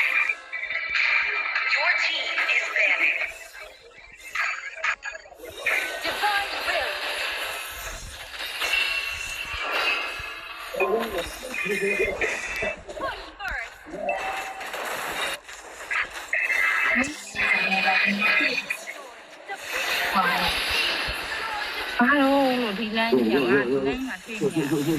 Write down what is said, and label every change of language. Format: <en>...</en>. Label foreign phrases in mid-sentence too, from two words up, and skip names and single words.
<en>Your team is banning. Divine will. Push first.</en> <my>ဘာလို့ဒီလမ်းကြီးကဒီလမ်းမှာတွေ့နေရ</my>